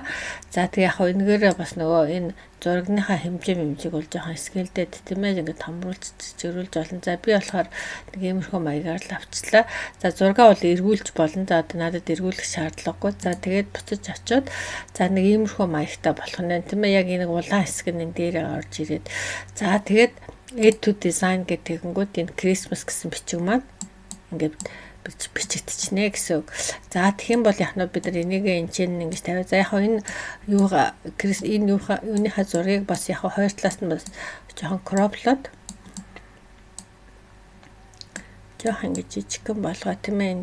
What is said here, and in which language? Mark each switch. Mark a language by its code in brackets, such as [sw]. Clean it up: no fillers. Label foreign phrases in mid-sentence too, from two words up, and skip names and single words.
[mn] За тэгээ яг энэгээр бас нөгөө энэ зурагныхаа хэмжээг бол жоохон скейлдэд тийм ээ ингээд хамруулж зөрүүлж болно. За би болохоор нэг иймэрхүү маягаар л авчлаа. За зургаа бол эргүүлж болно. За одоо надад эргүүлэх шаардлагагүй. За тэгээд буцаж очиод за нэг иймэрхүү маягтай болох нь тийм ээ яг энэ улаан хэсэг нь энэ дээрээ орж ирээд за тэгээд [en] Add to design [mn] гэдэг тэгэнгүүт энэ Christmas гэсэн бичиг маань ингээд бичигдчихнэ гэсэн үг. За тэгэх юм бол яг нь бид нар энийг энэ чинь ингэж тавиа. За яг энэ юугаа энэ юуныхаа зургийг бас яг хоёр талаас нь бас жоохон кроплоод жоохон ингэж жижигхэн болгоо тийм ээ.